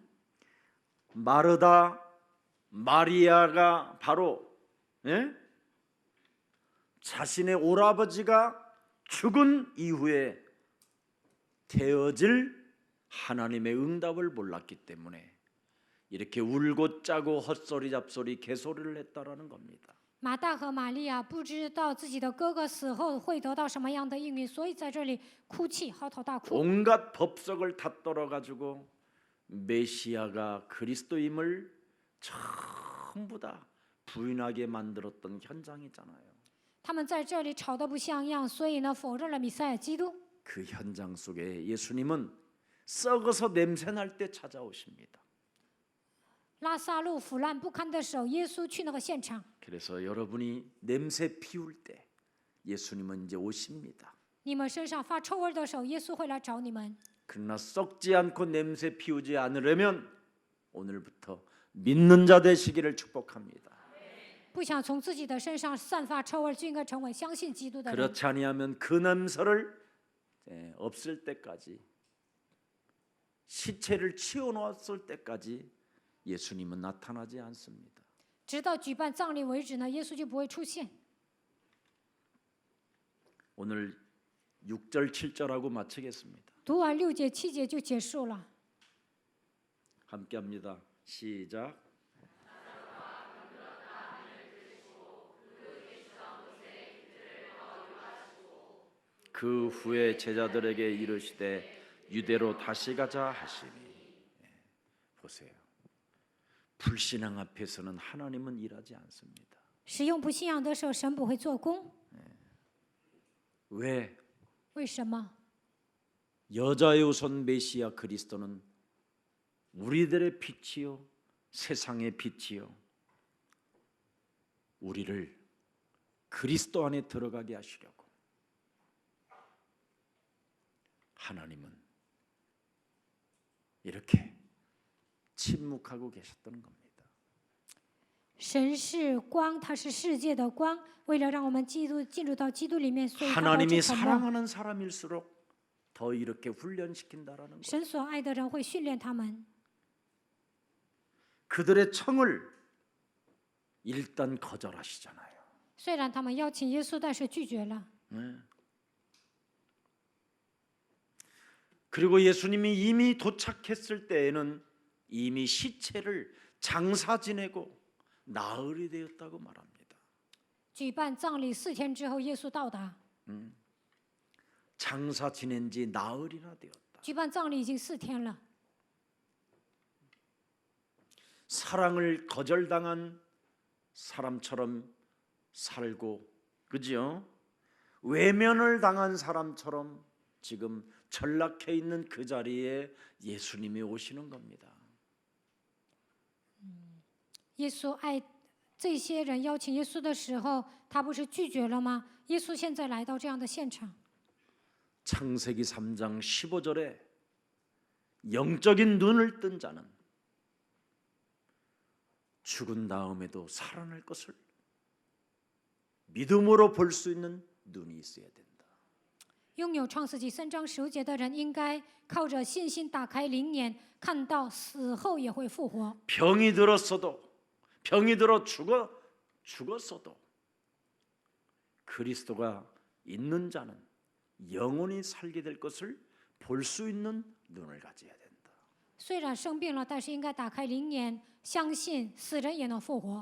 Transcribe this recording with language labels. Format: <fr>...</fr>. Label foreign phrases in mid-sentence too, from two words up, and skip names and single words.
<ko>마르다 마리아가 바로 자신의 오라버지가 죽은 이후에 되어질 하나님의 응답을 몰랐기 때문에 이렇게 울고 짜고 헛소리 잡소리 개소리를 했다라는 겁니다.</ko> <zh>马大和玛利亚不知道自己的哥哥死后会得到什么样的应允，所以在这里哭泣，嚎啕大哭。</zh> <ko>온갖 법석을 다 떨어가지고 메시아가 그리스도임을 전부 다 부인하게 만들었던 현장이잖아요.</ko> <zh>他们在这里吵得不像样，所以呢，否认了弥赛亚基督。</zh> <ko>그 현장 속에 예수님은 썩어서 냄새 날 때 찾아오십니다.</ko> <zh>拉撒路腐烂不堪的时候，耶稣去那个现场。</zh> <ko>그래서 여러분이 냄새 피울 때 예수님은 이제 오십니다.</ko> <zh>你们身上发臭味的时候，耶稣会来找你们。</zh> <ko>그러나 썩지 않고 냄새 피우지 않으려면 오늘부터 믿는 자 되시기를 축복합니다.</ko> <zh>不想从自己的身上散发臭味，就应该成为相信基督的人。</zh> <ko>그렇지 아니하면 그 냄새를 없을 때까지 시체를 치워놓았을 때까지 예수님은 나타나지 않습니다.</ko> <zh>直到举办葬礼为止呢，耶稣就不会出现。</zh> <ko>오늘 6절 7절하고 마치겠습니다.</ko> <zh>读完6节7节就结束了。</zh> <ko>함께합니다. 시작. 그 후에 제자들에게 이르시되 유대로 다시 가자 하시니. 보세요. 불신앙 앞에서는 하나님은 일하지 않습니다.</ko> <zh>使用不信仰的时候，神不会做工。</zh> <ko>왜?</ko> <zh>为什么？</zh> <ko>여자의 우선 메시아 그리스도는 우리들의 빛이요 세상의 빛이요 우리를 그리스도 안에 들어가게 하시려고 하나님은 이렇게 침묵하고 계셨던 겁니다.</ko> <zh>神是光，他是世界的光，为了让我们进入到基督里面，所以他保</zh> <ko>하나님이</ko> <zh>持沉默。</zh> <ko>사랑하는 사람일수록 더 이렇게 훈련시킨다라는 것.</ko> <zh>神所爱的人会训练他们，</zh> <ko>그들의 청을 일단 거절하시잖아요.</ko> <zh>虽然他们邀请耶稣，但是拒绝了。</zh> <ko>그리고 예수님이 이미 도착했을 때에는 이미 시체를 장사 지내고 나흘이 되었다고 말합니다.</ko> <zh>举办葬礼4天之后，耶稣到达。</zh> <ko>장사 지낸 지 나흘이나 되었다.</ko> <zh>举办葬礼已经4天了。</zh> <ko>사랑을 거절당한 사람처럼 살고, 그죠? 외면을 당한 사람처럼 지금 전락해 있는 그 자리에 예수님이 오시는 겁니다.</ko> <zh>耶稣爱这些人邀请耶稣的时候，他不是拒绝了吗？耶稣现在来到这样的现场。</zh> <ko>창세기 3장 15절에 영적인 눈을 뜬 자는 죽은 다음에도 살아날 것을 믿음으로 볼 수 있는 눈이 있어야 된다.</ko> <zh>拥有创世纪3章15节的人，应该靠着信心打开灵眼，看到死后也会复活。</zh> <ko>병이 들어 죽었어도 그리스도가 있는 자는 영원히 살게 될 것을 볼 수 있는 눈을 가져야 된다.</ko> <zh>虽然生病了，但是应该打开灵眼，相信死人也能复活。</zh>